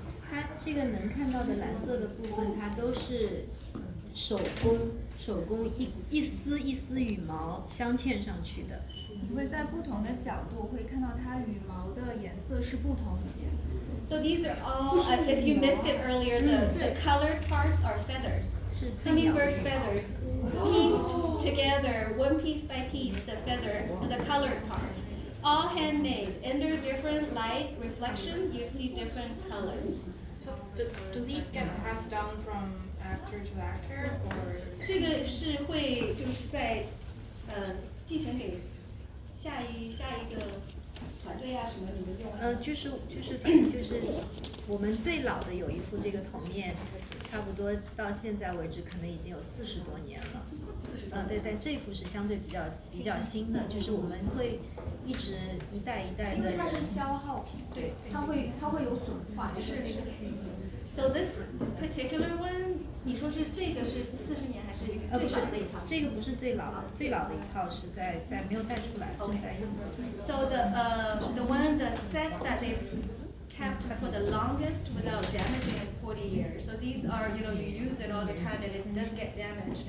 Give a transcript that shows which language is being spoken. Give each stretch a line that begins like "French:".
Chinese: 它这个能看到的蓝色的部分，它都是手工一丝一丝羽毛镶嵌上去的。你会在不同的角度会看到它羽毛的颜色是不同的。
English: So these are all, if you missed it earlier, the colored parts are feathers.
Chinese: 是翠鸟的
English: Hummingbird
Chinese: 羽毛。
English: feathers pieced together, one piece by piece, the feather, the colored part. All handmade. Under different light reflection, you see different colors. So do these get passed down from actor to actor or?
Chinese: 这个是会就是在继承给下一个团队啊什么你们用？就是反正就是我们最老的有一副这个铜面，差不多到现在为止可能已经有40多年了。对，但这幅是相对比较新的，就是我们会一直一代一代的人。因为它是消耗品，对，它会有损坏，是那个。
English: So this particular one，
Chinese: 你说是这个是40年还是最不是老的一套？这个不是最老的，最老的一套是在没有带出来，正在用。
English: So the set that they've kept for the longest without damaging is 40 years. So these are, you use it all the time and it does get damaged.